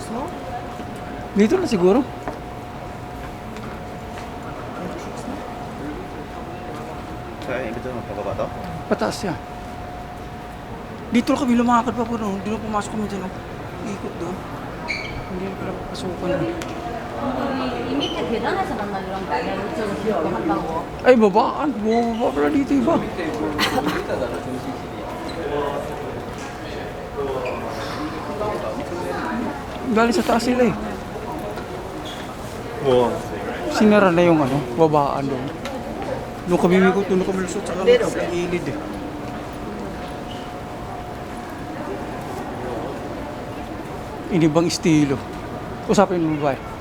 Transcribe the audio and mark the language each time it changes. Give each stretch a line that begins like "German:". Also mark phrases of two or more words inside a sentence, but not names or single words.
Filipino: Dito na siguro. Kaya elevator mo pababa to? Pataas yan. Dito na kami lumakad pa po noon. Hindi na pumasok kami dyan. Ikot doon. Hindi na pala papasukan.
Korean: 이미 계단에서 만나기로 한 거 아니야? 이쪽으로 한다고?
Filipino: Ay, babaan. Bumaba pala dito iba. Galing sa taas sila eh. Wow. Sinara na yung ano, babaan doon. Doon kami mikot, doon kami lusot sa gilid eh. Inibang estilo. Usapin mo ba eh?